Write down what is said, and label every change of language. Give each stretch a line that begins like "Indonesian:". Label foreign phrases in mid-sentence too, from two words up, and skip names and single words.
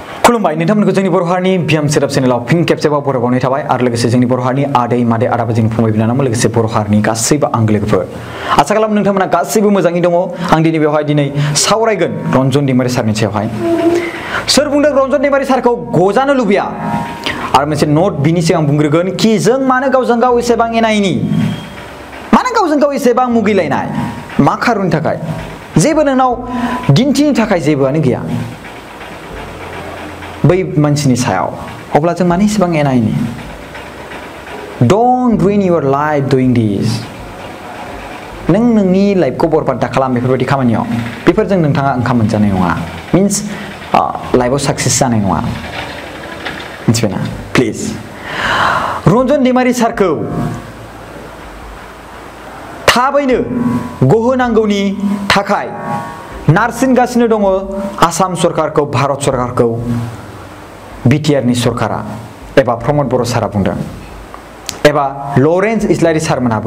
Bodo: खुलुमबाय नोंथांमोनखौ जोंनि बर' हारिनि बियाम सेराब चेनेलाव फिन खेबसेबाव बरायबावनाय थाबाय आरो लोगोसे जोंनि बर' हारिनि आदै मादै आदाबो जोंनि फंबाय बिनानावमोन लोगोसे बर' हारिनि गासैबो आंगो लोगोफोर आसा खालामो नोंथांमोना गासैबो मोजाङै दङ आं दिनै सावरायगोन रन्जन दैमारि सारनि सायावहाय सोर बुंदों रन्जन दैमारि सारखौ गजानो लुबैया आरो मोनसे नोट बिनि सिगां बुंग्रोगोन कि जों मानो गावजों गाव एसेबां एना एनि मानो गावजों गाव एसेबां मुगैलायनाय मा खारननि थाखाय जेबो नोंनाव दिन्थिनो थाखाय जेबोआनो गैया बै मानसिनि सायाव अब्ला जों मानो एसेबां एना एनि
English: don't ruin your life doing this
Bodo: नों नोंनि लाइफखौ बरबाद दा खालाम बेफोरबायदि खामानियाव बेफोरजों नोंथाङा ओंखाम मोनजानाय नङा मीन्स लाइफआव साक्सेस जानाय नङा मिथिबायना प्लिज रन्जन दैमारि सारखौ थाबैनो गहोनांगौनि थाखाय नारसिनगासिनो दङ आसाम सरकारखौ भारत सरकारखौ बिटिआरनि सरकारा एबा प्रमद बर' सारा बुंदों एबा लरेन्स इस्लारि सारमोनहाबो